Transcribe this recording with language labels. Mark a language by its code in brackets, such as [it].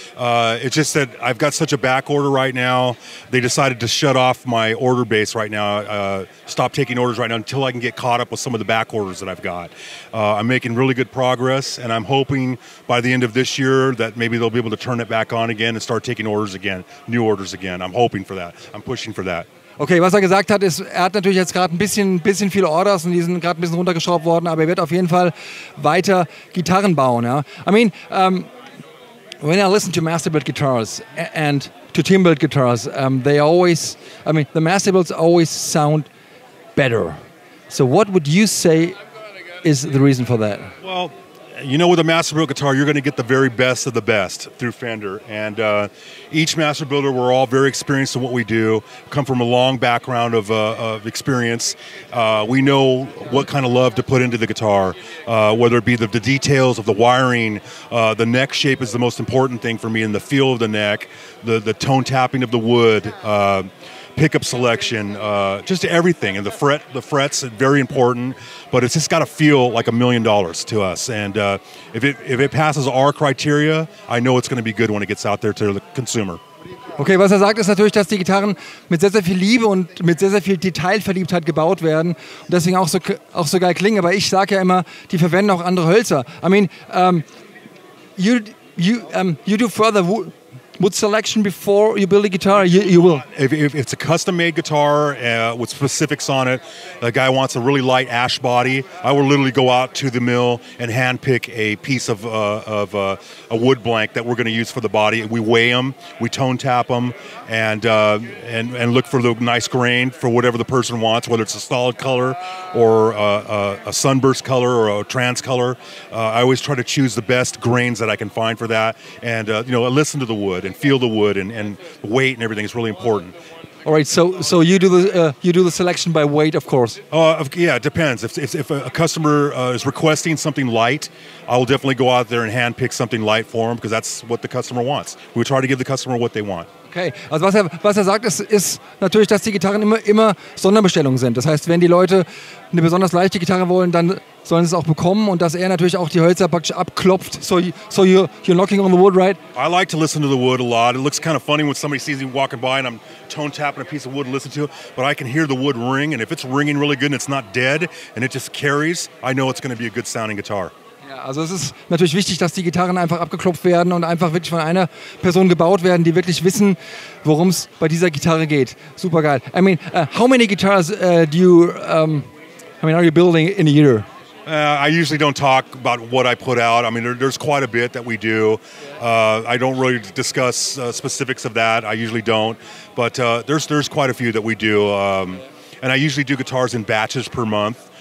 [en] It's just that I've got such a back order right now. They decided to shut off my order base right now, stop taking orders right now until I can get caught up with some of the back orders that I've got. I'm making really good progress, and I'm hoping by the end of this year that maybe they'll be able to turn it back on again and start taking orders again, new orders again. I'm hoping for that. I'm pushing for that. [de] Okay, was er gesagt hat, ist, er hat natürlich jetzt gerade ein bisschen viele Orders und die sind gerade ein bisschen runtergeschraubt worden, aber er wird auf jeden Fall weiter Gitarren bauen. Ja? [en] I mean, when I listen to Masterbuilt guitars and to team-built guitars, they always, I mean, the Masterbuilts always sound better. So what would you say is the reason for that? Well, you know, with a Masterbuilt guitar, you're going to get the very best of the best through Fender. And each Masterbuilder, we're all very experienced in what we do, come from a long background of experience. We know what kind of love to put into the guitar, whether it be the details of the wiring, the neck shape is the most important thing for me, and the feel of the neck, the tone tapping of the wood, pickup selection, just everything. And the frets are very important, but it's just got to feel like $1 million to us. And if it passes our criteria, I know it's going to be good when it gets out there to the consumer. [de] Okay, was er sagt, ist natürlich, dass die Gitarren mit sehr, sehr viel Liebe und mit sehr, sehr viel Detailverliebtheit gebaut werden und deswegen auch so geil klingen. Aber ich sage ja immer, die verwenden auch andere Hölzer. [en] I mean, you do further wood selection before you build a guitar? You will. If it's a custom-made guitar with specifics on it, the guy wants a really light ash body, I will literally go out to the mill and hand-pick a piece of a wood blank that we're going to use for the body. We weigh them, we tone tap them, and look for the nice grain for whatever the person wants, whether it's a solid color or a sunburst color or a trans color. I always try to choose the best grains that I can find for that, and listen to the wood and feel the wood and the weight and everything is really important. All right, so you do the selection by weight, of course. Yeah, it depends. If a customer is requesting something light, I will definitely go out there and hand pick something light for them because that's what the customer wants. We try to give the customer what they want. [de] Okay, also was er sagt, ist natürlich, dass die Gitarren immer Sonderbestellungen sind. Das heißt, wenn die Leute eine besonders leichte Gitarre wollen, dann sollen sie es auch bekommen und dass er natürlich auch die Hölzer praktisch abklopft. [en] So you're knocking on the wood, right? I like to listen to the wood a lot. It looks kind of funny when somebody sees me walking by and I'm tone tapping a piece of wood to listen to it, but I can hear the wood ring, and if it's ringing really good and it's not dead and it just carries, I know it's going to be a good sounding guitar. [de] Ja, also es ist natürlich wichtig, dass die Gitarren einfach abgeklopft werden und einfach wirklich von einer Person gebaut werden, die wirklich wissen, worum es bei dieser Gitarre geht. Super geil. [en] I mean, how many guitars are you building in a year? I usually don't talk about what I put out. I mean, there's quite a bit that we do. I don't really discuss specifics of that. I usually don't. But there's quite a few that we do. And I usually do guitars in batches per month.